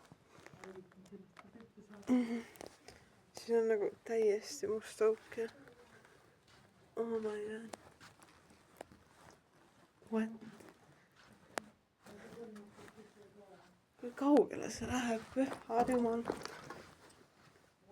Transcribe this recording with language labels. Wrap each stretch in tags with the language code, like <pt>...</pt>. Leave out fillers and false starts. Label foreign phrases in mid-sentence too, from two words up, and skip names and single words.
<et>Siin on nagu täiesti must auk ja</et> <en>oh my god. What?</en> <et>Kui kaugele see läheb, püha jumal.</et>